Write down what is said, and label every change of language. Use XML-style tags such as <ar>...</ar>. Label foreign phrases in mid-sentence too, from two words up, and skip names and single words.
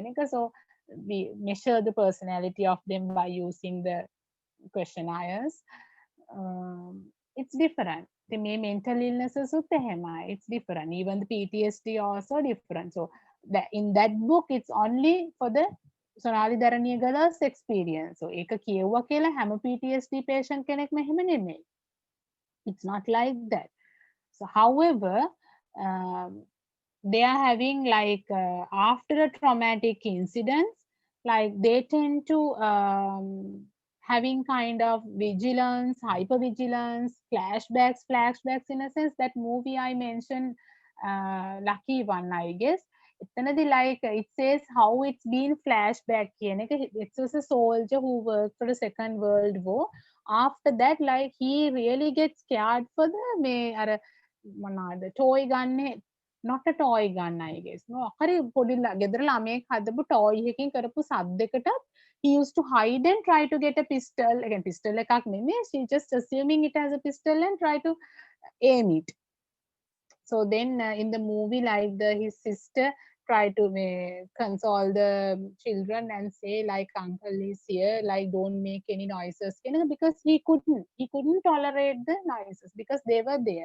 <en>So we measure the personality of them by using the questionnaires. It's different. The mental illnesses it's different. Even the PTSD also different. So that in that book, it's only for the Sonali Dharaniyagala's experience.</en> <si>So ඒක කියුවා කියලා හැම</si> <en>PTSD patient</en> <si>කෙනෙක්ම එහෙම නෙමෙයි.</si> <en>It's not like that. So however, they are having like after a traumatic incidents, like they tend to having kind of vigilance, hypervigilance, flashbacks in a sense. That movie I mentioned, Lucky One, I guess. Like it says how it's been flashback. It was a soldier who worked for the Second World War. After that, like he really gets scared for the toy gun. Not a toy gun, I guess. No,</en> <si>ගෙදර ළමයෙක් හදපු</si> <en>toy</en> <si>එකකින් කරපු සද්දයකට</si> <en>he used to hide and try to get a pistol. Again, pistol</en> <si>එකක් නෙමෙයි.</si> <en>She just assuming it as a pistol and try to aim it. So then in the movie, like his sister try to console the children and say like uncle is here, like don't make any noises, because he couldn't tolerate the noises because they were there.</en>